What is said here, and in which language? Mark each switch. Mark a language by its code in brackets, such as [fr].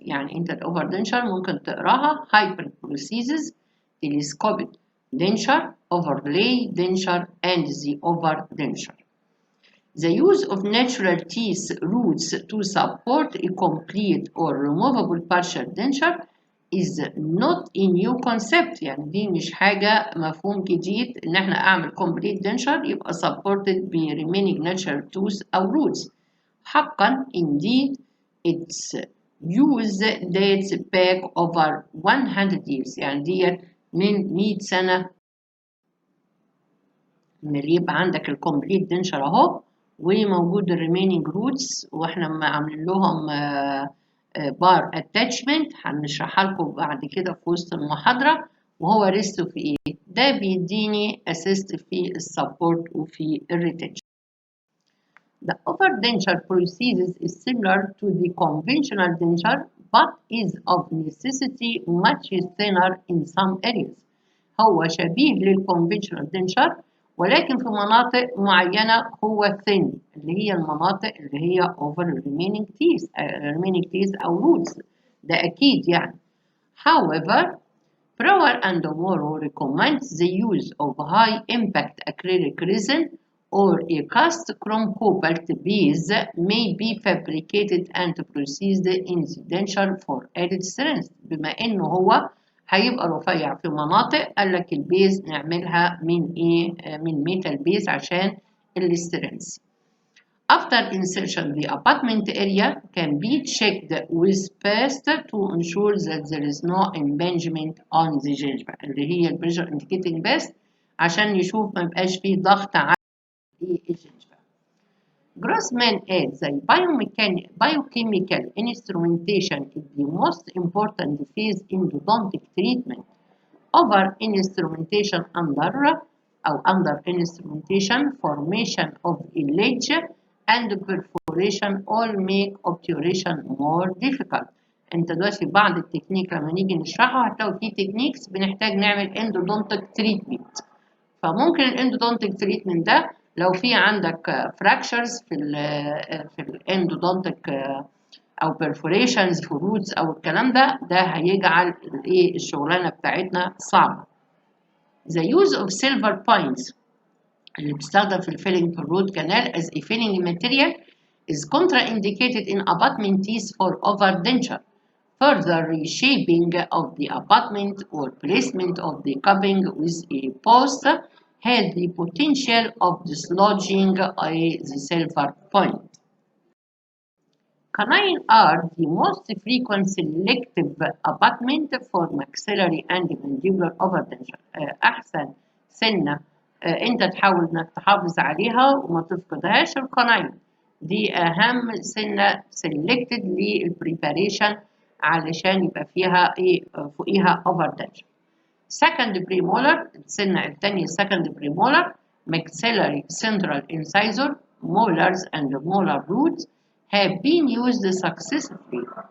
[ar] يعني انت الاوفردنشر ممكن تقراها [en] hyperprothesis, telescopic denture, overlay denture and the overdenture. The use of natural teeth roots to support a complete or removable partial denture is not a new concept. [ar] يعني دي مش حاجة مفهوم جديد إن إحنا أعمل complete denture يبقى supported ب remaining natural tooth أو roots. [en] حقا indeed its use dates back over 100 years. [ar] يعني ديت من 100 سنة إن يبقى عندك الكومبليت denture أهو وموجود remaining roots وإحنا عاملين لهم بار اتاتشمنت هنشرحها لكم بعد كده في وسط المحاضره وهو ريست في ايه ده بيديني اسيست في السبورت وفي الريتنشن. [en] The overdenture prosthesis is similar to the conventional denture but is of necessity much thinner in some areas. [ar] هو شبيه للconventional denture ولكن في مناطق معينة هو thin اللي هي المناطق اللي هي over remaining teeth أو roots ده أكيد يعني. [en] However, Brouwer and Morrow recommends the use of high impact acrylic resin or a cast chrome cobalt base may be fabricated and processed in the denture for added strength. [ar] بما إنه هو هيبقى رفيع في مناطق قال لك البيز نعملها من من ميتال بيز عشان السترينث. [en] After insertion the abutment area can be checked with paste to ensure that there is no impingement on the gingiva [ar] اللي هي البريشر [en] indicating paste [ar] عشان يشوف ما يبقاش فيه ضغط على الجنجفة. [en] Grossman adds that biochemical instrumentation is the most important phase in endodontic treatment. Over instrumentation under instrumentation, formation of a ledge and perforation all make obturation more difficult. [ar] انت دلوقتي بعض التكنيك لما نيجي نشرحها هتلاقوا في تكنيكس بنحتاج نعمل endodontic treatment. فممكن الاندودونتيك تريتمنت ده لو في عندك فراكشرز في الاندودونتيك او perforations في الروتس او الكلام ده هيجعل الشغلانه بتاعتنا صعبه. [en] The use of silver points [ar] اللي بتستخدم في الفيلينج في الروت كانال [en] as a filling material is contraindicated in abutment teeth for overdenture. Further reshaping of the abutment or placement of the cupping with a post has the potential of dislodging the silver point. Canine are the most frequent selective abutment for maxillary and mandibular overdenture. [ar] أحسن سنة أنت تحاول إنك تحافظ عليها وما تفقدهاش القناين. دي أهم سنة selected للpreparation علشان يبقى فيها فوقيها overdenture. [en] Second premolar [ar] السنة الثانية [en] second premolar maxillary central incisor molars and molar roots have been used successfully.